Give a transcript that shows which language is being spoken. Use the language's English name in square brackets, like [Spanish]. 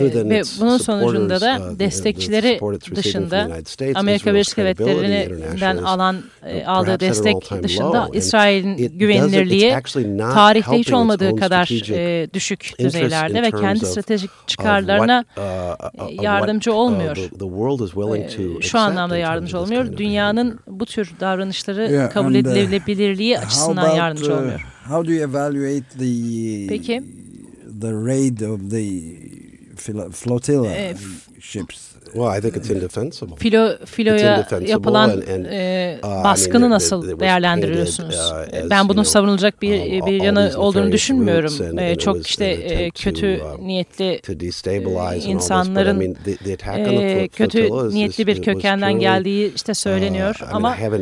[Turkish] Ve bunun sonucunda da destekçileri dışında, Amerika Birleşik Devletleri'nden aldığı destek dışında İsrail'in güvenilirliği tarihte hiç olmadığı kadar düşük düzeylerde ve kendi stratejik çıkarlarına yardımcı olmuyor. Şu anlamda yardımcı olmuyor. Dünya bu tür davranışları kabul edilebilirliği açısından yardımcı olmuyor. [English] How do you evaluate the [Turkish] peki [English] the raid of the flotilla ships? Well, I think it's indefensible. [Turkish] Filoya yapılan baskını nasıl değerlendiriyorsunuz? Ben bunun savunulacak bir yanı olduğunu düşünmüyorum. Çok işte kötü niyetli insanların kötü niyetli bir kökenden geldiği işte söyleniyor ama